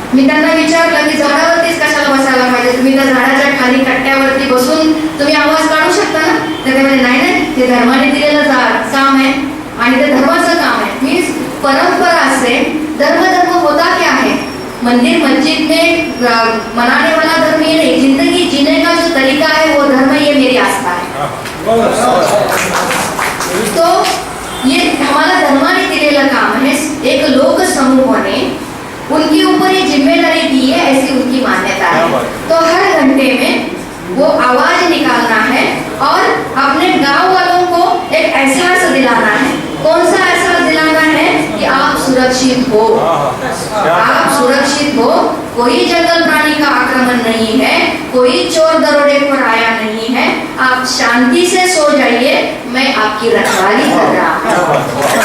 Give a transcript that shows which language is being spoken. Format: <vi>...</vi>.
<mr>मी त्यांना विचारलं की झाडावरतीच कशाला बसायला पाहिजे, तुम्ही त्या झाडाच्या खाली कट्ट्यावरती बसून तुम्ही आवाज काढू शकता ना. तर ते म्हणजे नाही, ते धर्माने दिलेलं काम आहे आणि ते धर्माचं काम आहे.</mr> <hi>मी परंपरा से धर्म होता क्या है, मंदिर मस्जिद में मनाने वाला धर्म ये नहीं, जिंदगी जीने का जो तरीका है वो धर्म, ये मेरी आस्था है. तो ये हमारा</hi> <mr>धर्माने दिलेलं काम</mr> <hi>है. एक लोक समूह ने उनके ऊपर ये जिम्मेदारी दी है, ऐसी उनकी मान्यता है. तो हर घंटे में वो आवाज निकालना है और अपने गांव वालों को एक एहसास दिलाना है. कौन सा एहसास दिलाना है कि आप सुरक्षित हो, आप सुरक्षित हो, कोई जंगल प्राणी का आक्रमण नहीं है, कोई चोर दरोडेखोर आया नहीं है, आप शांति से सो जाइए, मैं आपकी रखवाली कर रहा हूँ.</hi>